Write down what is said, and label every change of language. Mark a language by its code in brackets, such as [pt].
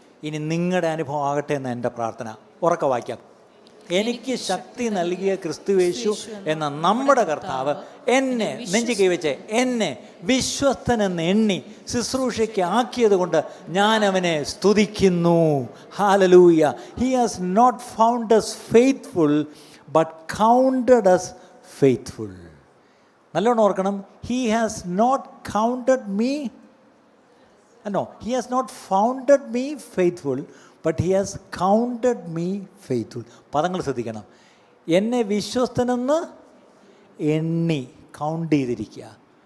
[ml] ഇനി നിങ്ങളുടെ അനുഭവം ആകട്ടെ എന്ന് എൻ്റെ പ്രാർത്ഥന. ഉറക്കെ വായിക്കാം. എനിക്ക് ശക്തി നൽകിയ ക്രിസ്തുയേശു എന്ന നമ്മുടെ കർത്താവ് എന്നെ, നെഞ്ചു കൈവച്ചേ, എന്നെ വിശ്വസ്തനെന്ന് എണ്ണി ശുശ്രൂഷയ്ക്ക് ആക്കിയത് കൊണ്ട് ഞാൻ അവനെ സ്തുതിക്കുന്നു. Hallelujah. [en] He has not found us faithful but counted us faithful. [ml] നല്ലോണം ഓർക്കണം. [en] He has not counted me, he has not founded me faithful but he has counted me faithful. [ml] പദങ്ങൾ ശ്രദ്ധിക്കണം. എന്നെ വിശ്വസ്തനെന്ന് എണ്ണി, കൗണ്ട് ചെയ്തിരിക്കുക.